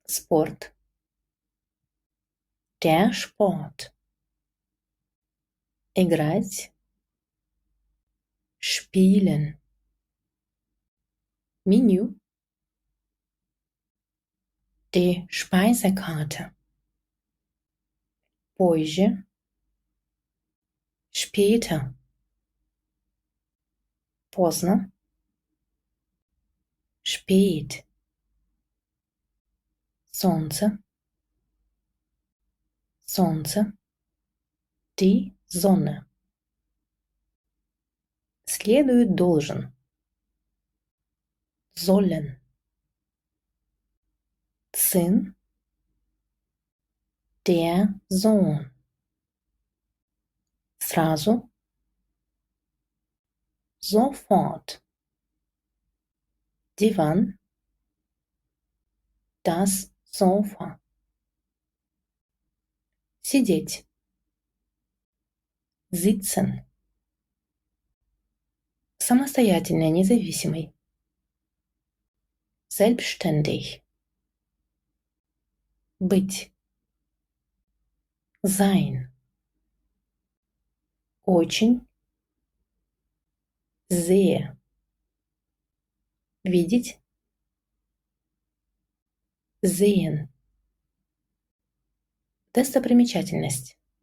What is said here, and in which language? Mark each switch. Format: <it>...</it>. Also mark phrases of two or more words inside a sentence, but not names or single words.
<de>Спорт. Der Sport.</de> <ru>Играть. Spielen.</ru> <de>Menü. Die Speisekarte.</de> <ru>Позже. Später. Поздно. Spät. Солнце. Солнце.</ru> <de>Die Sonne.</de> <ru>Следует, должен.</ru> <de>Sollen. Сын. Der Sohn. Сразу. Sofort. Диван. Das Sofa.</de> <ru>Сидеть.</ru> <de>Sitzen.</de> <ru>Самостоятельный, независимый.</ru> <de>Selbstständig. Быть. Sein. Очень. Sehr. Видеть. Sehen.</de> <ru>Достопримечательность.</ru>